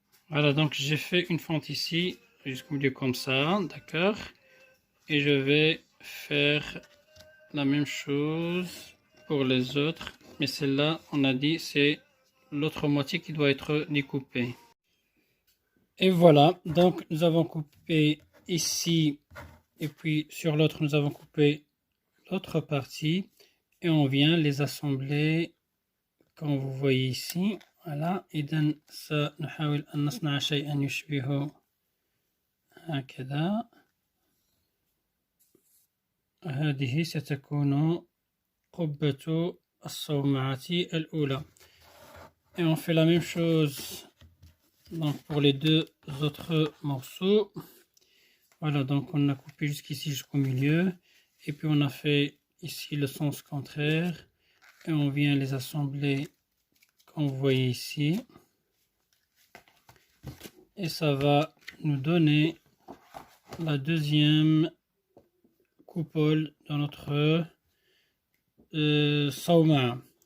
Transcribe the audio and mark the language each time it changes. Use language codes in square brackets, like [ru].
[fr] Voilà, donc j'ai fait une fente ici jusqu'au milieu comme ça, d'accord, et je vais faire la même chose pour les autres, mais celle-là on a dit c'est l'autre moitié qui doit être découpée. Et voilà, donc nous avons coupé ici et puis sur l'autre nous avons coupé l'autre partie et on vient les assembler comme vous voyez ici. [ar] Voilà, إذن سنحاول أن نصنع شيئا يشبه هكذا. هذه ستكون قبة الصومعة الأولى. [fr] Et on fait la même chose donc pour les deux autres morceaux. Voilà, donc on a coupé jusqu'ici jusqu'au milieu et puis on a fait ici le sens contraire et on vient les assembler comme vous voyez ici, et ça va nous donner la deuxième coupole dans notre sauma.